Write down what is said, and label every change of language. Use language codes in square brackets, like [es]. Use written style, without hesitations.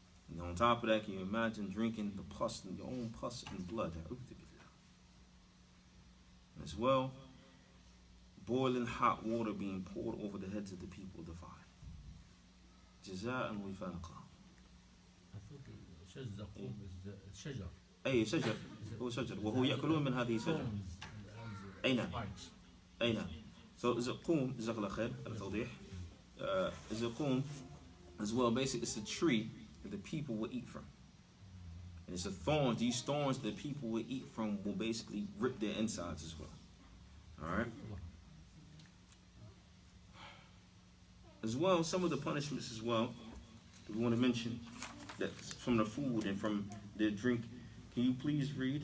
[en] And on top of that, can you imagine drinking the pus, your own pus and blood? As well, boiling hot water being poured over the heads of the people of the fire. [ar] Jaza'an wifaqa. [en] I thought [ar] شجر زقوم [en] is [ar] شجر. أي شجر هو شجر وهو يأكلون من هذه الشجرة. أي نعم. أي نعم. [en] So [ar] زقوم جزاك الله خير على التوضيح. [en] زقوم as well, basically it's a tree that the people will eat from. And it's a thorn. These thorns that people will eat from will basically rip their insides as well. Alright? As well, some of the punishments as well, that we want to mention, that from the food and from the drink. Can you please read?